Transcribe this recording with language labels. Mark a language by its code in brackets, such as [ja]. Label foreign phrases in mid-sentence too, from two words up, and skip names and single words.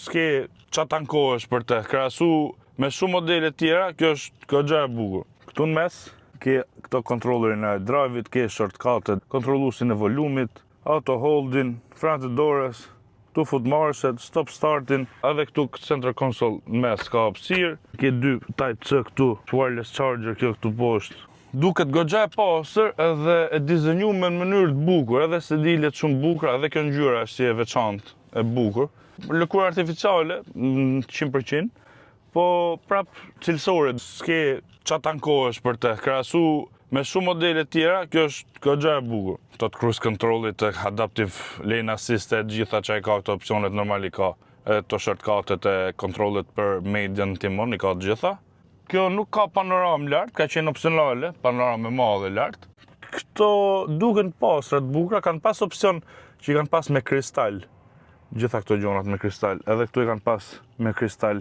[sq] s'ke çfarë tankohesh për të. Krahasu me shumë modele tjera, kjo është goxha e bukur. Këtu në mes ke këto kontrollerin e drive-it, ke shortcut-et, kontrolluesin e volumit, [en] auto holding, [sq] frenë të dorës, këtu foot marshet, stop startin, edhe këtu [en] center console [sq] në mes ka hapësirë, ke 2 Type-C këtu, [en] wireless charger [sq] kjo këtu poshtë. Duket goxha e pastër edhe e dizenjuar në mënyrë të bukur, edhe sedilet shumë bukura, edhe kjo ngjyra është si e veçantë, e bukur. Lëkurë artificiale 100%, po prap cilësore, s'ke çfarë tankohesh për të. Krahasu me shumë modele tjera, kjo është goxha e bukur. Këto të [en] cruise control-it, adaptive lane assist, [sq] gjitha që ka këto opsionet normal i ka. Edhe to shortcut-et e kontrollet për median timon i ka të gjitha. Kjo nuk ka panoramë lart, ka qenë opsionale, panoramë e madhe lart. Këto duken pastra të bukura, kanë pas opsion që i kanë pas me kristal. Gjitha këto gjonat me kristal, edhe këtu i kanë pas me kristal.